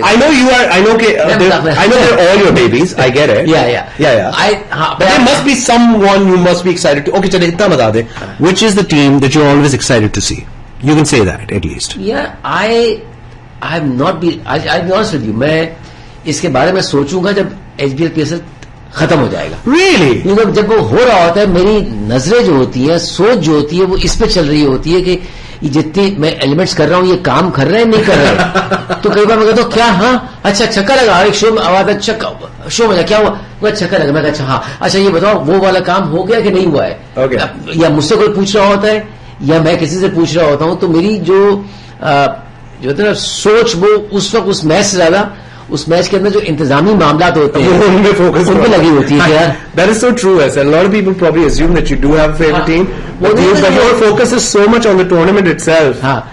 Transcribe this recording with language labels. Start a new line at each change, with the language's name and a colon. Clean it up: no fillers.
English: I know you are, I know they're all your babies, I get it. Yeah. But there must be someone you must be excited to. Okay,
Urdu: چلے اتنا بتا دیں,
English: which is the team that you're always excited to see? You can say that at least. Yeah, I have not been, I'll be honest with you,
Urdu: میں اس کے بارے میں سوچوں گا جب HBL PSL ختم ہو جائے گا.
English: Really?
Urdu: کیونکہ جب وہ ہو رہا ہوتا ہے میری نظریں جو ہوتی ہیں, سوچ جو ہوتی ہے وہ اس پہ چل رہی ہوتی ہے کہ یہ جتنی میں ایلیمنٹس کر رہا ہوں یہ کام کر رہے ہیں نہیں کر رہے. تو کئی بار میں کہتا ہوں کیا, ہاں اچھا چھکا لگا, ایک شو میں آواز شو میں کیا ہوا, وہ چھکا لگا, میں کہا اچھا ہاں اچھا یہ بتاؤ وہ والا کام ہو گیا کہ نہیں ہوا ہے, یا مجھ سے کوئی پوچھ رہا ہوتا ہے یا میں کسی سے پوچھ رہا ہوتا ہوں. تو میری جو ہوتا ہے نا سوچ, وہ اس وقت اس میچ سے زیادہ اس میچ کے اندر جو انتظامی معاملات ہوتے ہیں ان پہ لگی ہوتی ہے.
English: That is so true. As a lot of people probably assume that you do have a favorite team, but your focus is so much on the tournament itself.